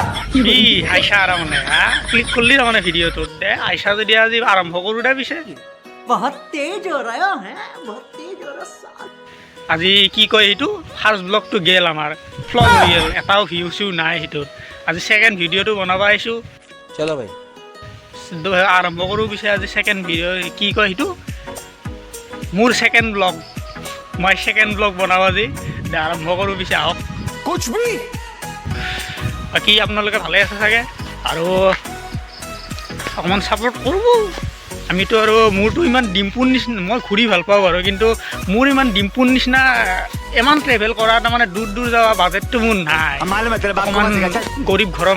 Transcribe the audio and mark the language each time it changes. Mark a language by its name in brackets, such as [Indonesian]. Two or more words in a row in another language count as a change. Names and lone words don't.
[Assamese] কি আইসা আৰু মানে হা ক্লিক কৰিলি তাৰমানে ভিডিঅ'টোত দে আইসা যদি আজি আৰম্ভ কৰোঁ দে পিছে [Hindi] बहुत तेज हो रहा है बहुत तेज हो रहा है [Assamese] আজি কি কয় সেইটো [English] first vlog [Assamese] গেল আমাৰ ফ্লপ হৈ গ'ল এটাও ভিউ চিউ নাই সেইটোত আজি ছেকেণ্ড ভিডিঅ'টো বনাব আহিছোঁ [Hindi] चलो भाई [Assamese] আৰম্ভ কৰোঁ পিছে আজি [English] second video' [Assamese] কি কয় সেইটো মোৰ [English] second vlog [Assamese] মই [English] second vlog [Assamese] বনাওঁ আজি দে আৰম্ভ কৰোঁ পিছে আহক [Hindi] कुछ भी [Assamese] বাকী আপোনালোকে ভালে আছে চাগে আৰু অকণমান ছাপোৰ্ট কৰিব আমিতো আৰু মোৰতো ইমান ডিম্পুৰ নিচিনা মই ঘূৰি ভাল পাওঁ বাৰু কিন্তু মোৰ ইমান ডিম্পুৰ নিচিনা ইমান ট্ৰেভেল কৰা তাৰমানে দূৰ দূৰ যোৱা বাজেটটো মোৰ নাই অকণমান গৰীব ঘৰৰ